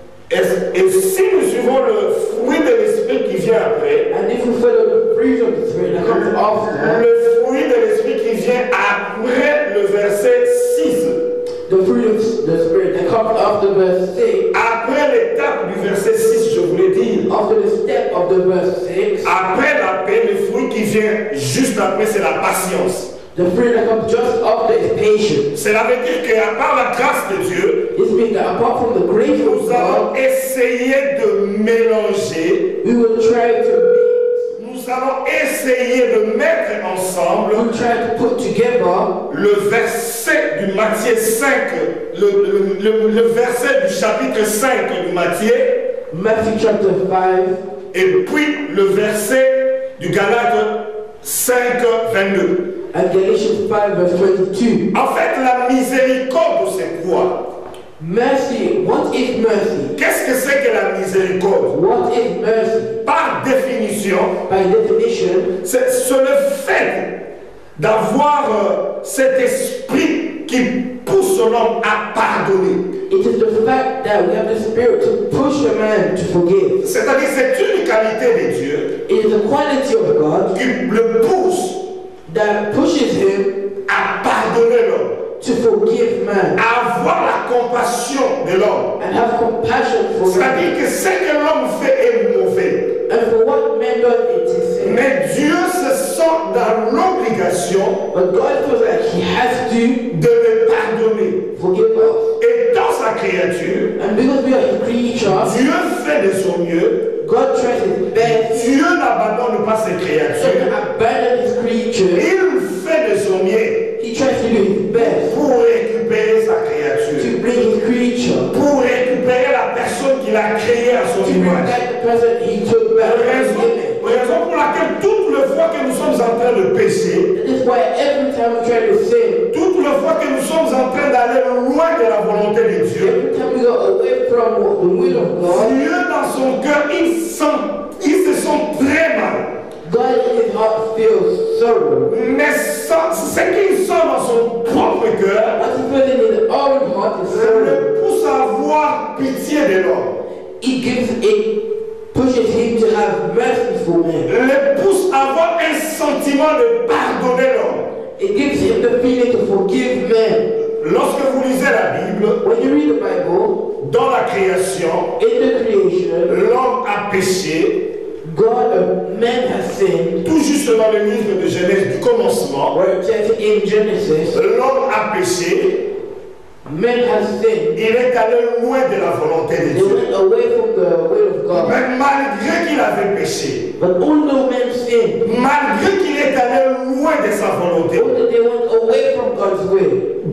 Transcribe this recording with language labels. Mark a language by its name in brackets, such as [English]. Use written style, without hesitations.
[French] Et si nous suivons le fruit de l'esprit qui vient après, [English] And if we follow the fruit of the Spirit that comes after, [French] le fruit de l'esprit qui vient après le verset 6, [English] the fruit of the Spirit that comes after verse 6, [French] après l'étape du verset 6, je voulais dire, [English] after the step of the verse 6, [French] après la paix, le fruit qui vient juste après, c'est la patience. [English] the fruit that comes just after is patience. [French] Cela veut dire qu'à part la grâce de Dieu, [English] This means that apart from the grace of [French] nous allons [English] God, [French] essayer de mélanger, [English] we will try to [French] nous allons essayer de mettre ensemble [English] we'll try to put together [French] le verset du Matthieu 5, le verset du chapitre 5 du Matthieu, [English] Matthew chapter 5 [French] et puis le verset du Galates 5, 22. [English] and Galatians 5 verse 22. [French] En fait, la miséricorde, c'est quoi? [English] Mercy, what is mercy? [French] Qu'est-ce que c'est que la miséricorde? [English] What is mercy? [French] Par définition, [English] By definition, [French] c'est le fait d'avoir cet esprit qui pousse l'homme à pardonner. [English] it is the fact that we have the Spirit to push a man to forgive. [French] C'est-à-dire c'est une qualité de Dieu [English] It is a quality of God [French] qui le pousse [English] that pushes him [French] à pardonner l'homme, [English] to forgive man [French] à avoir la compassion de l'homme. [English] and have compassion for man. [French] C'est-à-dire que ce que l'homme fait est mauvais. [English] And for what man does, it is sin. [French] Mais Dieu se sent dans l'obligation [English] But God feels like he has to [French] de le pardonner. [English] forgive us. [French] Et dans sa créature, [English] And because we are his creatures, [French] Dieu fait de son mieux. [English] God tries his best [French] Dieu n'abandonne pas ses [English] to [French] créatures. [English] abandon his creatures. [French] Il fait de son mieux [English] He tries to do his best [French] pour récupérer sa créature. [English] to bring his creature, [French] Pour récupérer la personne qu'il a créée à son [English] to bring [French] image. [English] back the person he took back from his image. [French] Raison pour laquelle toutes les fois que nous sommes en train de pécher, [English] That is why every time we try to sin, [French] toutes les fois que nous sommes en train d'aller loin de la volonté de Dieu, [English] every time we go away from the will of God, [French] Dieu dans son cœur, il se sent très mal. [English] God in his heart feels sorrow. [French] Mais ce qu'il sent dans son propre cœur [English] What he feels in his own heart is sorrow. [French] le pousse à avoir pitié de l'homme. [English] It pushes him to have mercy for man. [French] Le pousse à avoir un sentiment de pardonner l'homme. [English] It gives him the feeling to forgive man. [French] Lorsque vous lisez la Bible, [English] When you read the Bible, [French] dans la création, [English] in the creation, [French] l'homme a péché, [English] man has sinned. [French] tout juste dans le livre de Genèse du commencement, [English] Where it says in Genesis, [French] l'homme a péché, [English] man has sinned. [French] il est allé loin de la volonté de [English] They [French] Dieu. [English] went away from the will of God. [French] Mais malgré qu'il avait péché, [English] But although man sinned, [French] malgré qu'il est allé loin de sa volonté, [English] although they went away from God's will,